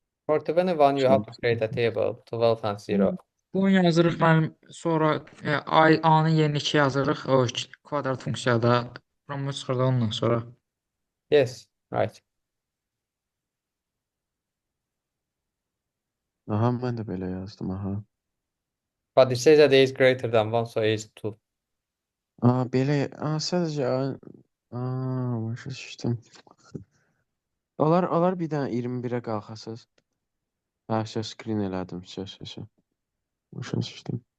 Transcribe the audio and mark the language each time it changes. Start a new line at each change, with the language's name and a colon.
English: For 21, you have to create a table 12 and 0.
Azerbaijani: Bunu yazırıq mənim sonra A-nın yerinə 2 yazırıq o kvadrat funksiyada. Buramı çıxırdı ondan sonra.
English: Yes, right.
Azerbaijani: Aha, mən də belə yazdım, aha.
English: But it says that a is greater than 1, so a is 2.
Azerbaijani: Belə, sadəcə, başa düşdüm. Olar bir dənə 21-ə qalxasız. Screen elədim, söz. Başa düşdüm.